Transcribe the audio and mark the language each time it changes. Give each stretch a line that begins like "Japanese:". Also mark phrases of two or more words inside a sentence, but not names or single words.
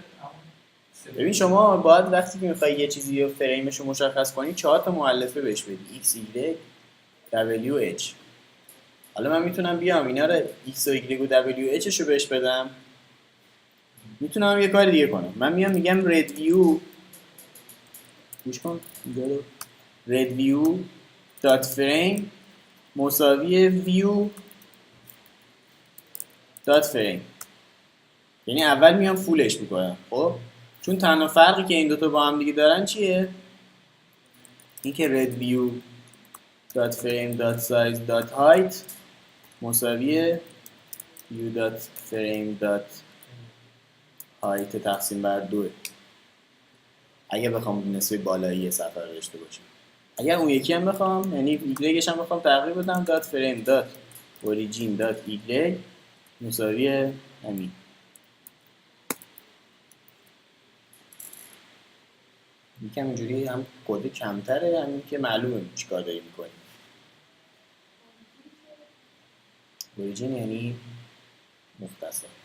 Persian: ببین شما باید وقتی که میخوای یه چیزی رو فریمش رو مشخص کنی 4 تا مؤلفه بهش بدی: x y w h. حالا من میتونم بیام اینا رو x و y و w h رو بهش بدم. میتونم یه کار دیگه کنم. من میام میگم
English: red view
Persian: گوش کن
English: red view dot frame
Persian: مساوی
English: view dot frame.
Persian: یعنی اول میام فولش میکنم. خب چون تنها فرقی که این دوتا با هم دیگه دارن چیه؟ این که
English: red view dot frame dot size dot height
Persian: مساوی
English: view dot frame dot height
Persian: تقسیم بر 2. اگه بخوام نسبه بالایی صفحه رو داشته باشم. اگر اون یکی هم بخوام یعنی ایگرگش هم بخوام تغییر بدم
English: dot frame dot origin dot y
Persian: مساوی همین. یکم اینجوری هم کد کمتره، همین که معلومه چیکار داری میکنی. اوریجین یعنی مختصر.